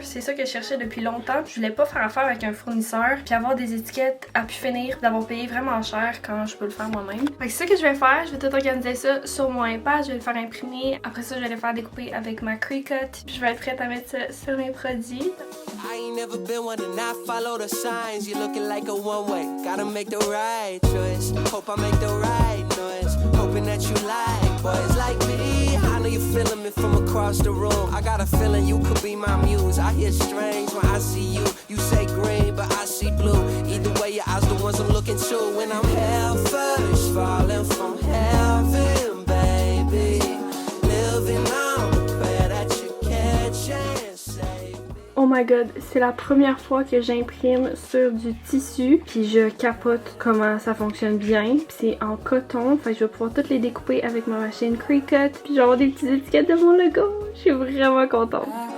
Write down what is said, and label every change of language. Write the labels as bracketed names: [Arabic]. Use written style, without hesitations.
[French] C'est ça que je cherchais depuis longtemps. Je voulais pas faire affaire avec un fournisseur puis avoir des étiquettes à pu finir, d'avoir payé vraiment cher quand je peux le faire moi-même. Fait que c'est ça que je vais faire, je vais tout organiser ça sur mon iPad, je vais le faire imprimer. Après ça, je vais le faire découper avec ma Cricut, puis je vais être prête à mettre ça sur mes produits. [English] I ain't never been one to not follow the signs. You're looking like a one-way. Gotta make the right choice. Hope I make the right noise. Hoping that you like boys like me. I know you're feeling me from across the room. I got a feeling you could be my muse. I hear strange when I see you. You say green, but I see blue. Either way, your eyes the ones I'm looking to. When I'm hell first, falling from heaven, baby. Living on the prayer that you catch and save. Oh my god, [French] c'est la première fois que j'imprime sur du tissu, puis je capote comment ça fonctionne bien. Puis c'est en coton, fait que je vais pouvoir toutes les découper avec ma machine Cricut, puis je vais avoir des petites étiquettes de mon logo. Je suis vraiment contente.